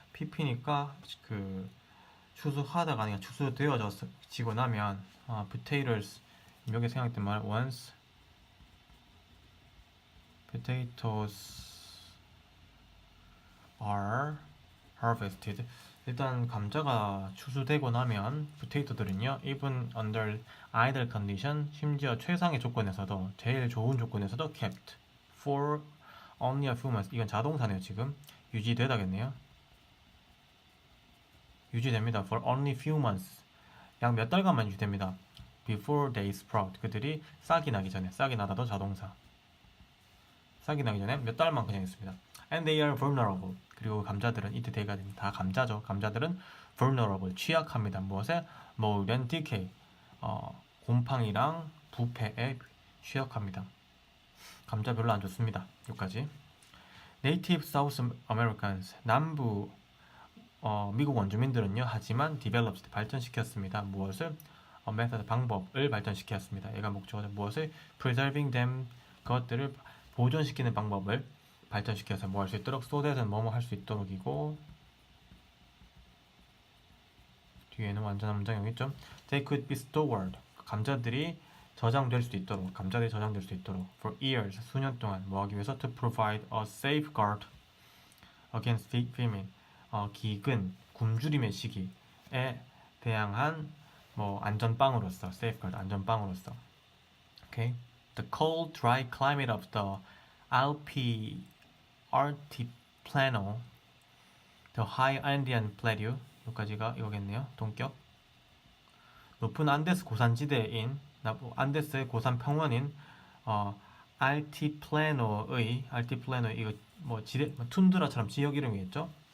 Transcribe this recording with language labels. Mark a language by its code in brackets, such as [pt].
[ko] PP니까 그 추수하다가 아니라 추수되어지고 나면 potatoes 여기 생각했던 말 [en] once potatoes are harvested [ko] 일단 감자가 추수되고 나면 포테이토들은요 [en] even under ideal condition [ko] 심지어 최상의 조건에서도 제일 좋은 조건에서도 [en] kept for only a few months [ko] 이건 자동사네요. 지금 유지되다겠네요. 유지됩니다. [en] for only few months [ko] 약 몇 달간만 유지됩니다. [en] before they sprout [ko] 그들이 싹이 나기 전에 싹이 나다도 자동사 싹이 나기 전에 몇 달만 그냥 있습니다. [en] and they are vulnerable [ko] 그리고 감자들은 it they가 다 감자죠. 감자들은 vulnerable 취약합니다. 무엇에? [en] mold and decay [ko] 곰팡이랑 부패에 취약합니다. 감자 별로 안 좋습니다. 여기까지. [en] native South Americans [ko] 남부 미국 원주민들은요 하지만 developed 발전시켰습니다. 무엇을? method 방법을 발전시켰습니다. 얘가 목적어죠. 무엇을? [en] preserving them [ko] 그것들을 보존시키는 방법을 발전시켜서 뭐 할 수 있도록 so that은 뭐뭐 할 수 있도록이고 뒤에는 완전한 문장이 여기 있죠. [en] They could be stored [ko] 감자들이 저장될 수 있도록 [en] for years [ko] 수년 동안 뭐 하기 위해서 [en] to provide a safeguard against famine [ko] 기근 굶주림의 시기에 대항한 뭐 안전빵으로서 safeguard 안전빵으로서 okay. [en] The cold, dry climate of the Alpi Altiplano, the high Andean plateau [ko] 여기까지가 이거겠네요. 동격 높은 안데스 고산지대인 안데스의 고산 평원인 알티플레노의 이거 뭐 지대 툰드라처럼 지역 이름이겠죠.